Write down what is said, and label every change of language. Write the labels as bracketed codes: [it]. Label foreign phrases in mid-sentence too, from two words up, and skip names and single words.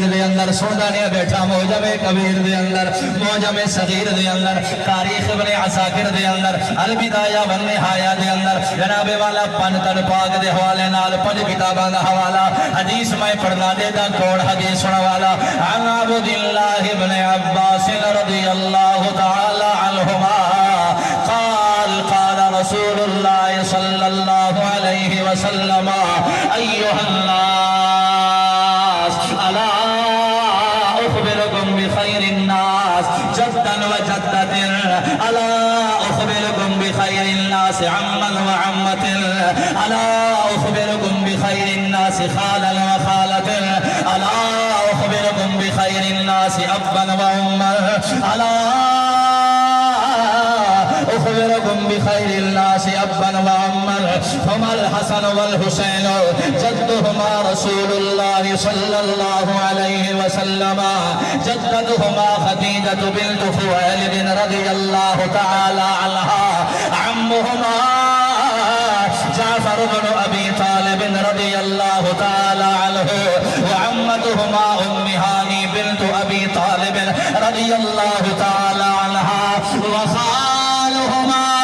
[pa] دے اندر سننا نہیں بیٹھا موجم کبیر دے اندر موجم صغیر دے اندر تاریخ ابن عساکر دے اندر البدایہ والنہایہ دے اندر جناب والا پنتن پاک دے حوالے نال پنج کتاباں دا حوالہ حدیث میں پڑھنا دے دا کوڑ حدیث سنا والا [ar] عن عبد اللہ ابن عباس رضی اللہ تعالی عنہما قال قال رسول اللہ صلی اللہ علیہ وسلم ایہا الناس الا اخبرکم بخیر الناس جدا و جدت الا اخبرکم بخیر الناس عما و عمت الا اخبرکم بخیر الناس خالا و خالت الا اخبرکم بخیر الناس ابا و اما الا اخبرکم بخیر الناس ابا و اما هما الحسن والحسین جدهما رسول اللہ صلی اللہ علیہ وسلم جدتهما خدیجة بنت خویلد رضی اللہ تعالی عنہا عمهما جعفر بن ابی طالب رضی اللہ تعالی عنہ وعمتهما ام ہانی بنت ابی طالب رضی اللہ تعالی عنہا وخالهما